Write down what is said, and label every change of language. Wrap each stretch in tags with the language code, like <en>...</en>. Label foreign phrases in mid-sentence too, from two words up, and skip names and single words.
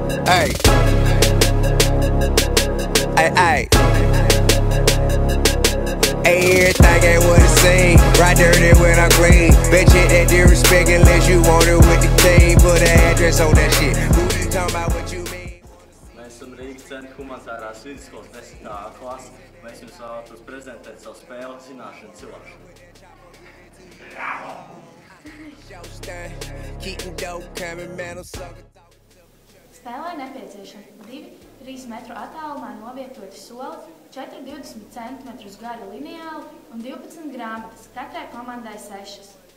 <en>Hey, hey, everything ain't what it seems. Right dirty when I clean. Bet you that disrespect unless you want it with the team. Put an address on that shit. Who you talking about? What you mean?</en> <lv>Mēs esam Rīgas Centra humanitārās vidusskolas 10. klase. Mēs jums vēlētos prezentēt savu spēli zināšanu cilāšanu. Spēlē nepieciešami 2–3 metru attālumā novietoti soli, 4–20 centimetrus gara lineāli un 12 grāmatas, katrai komandai 6.</lv>